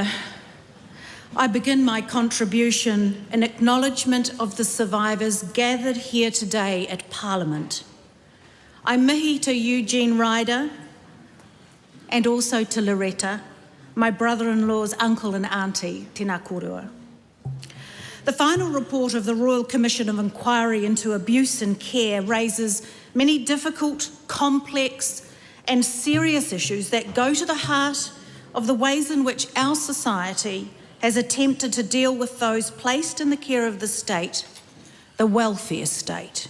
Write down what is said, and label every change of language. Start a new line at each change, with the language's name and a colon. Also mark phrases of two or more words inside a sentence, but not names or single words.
English: I begin my contribution in acknowledgement of the survivors gathered here today at Parliament. I mihi to Eugene Ryder and also to Loretta, my brother-in-law's uncle and auntie,
Māori: tēnā kōrua.
English: The final report of the Royal Commission of Inquiry into Abuse in Care raises many difficult, complex and serious issues that go to the heart of the ways in which our society has attempted to deal with those placed in the care of the state, the welfare state.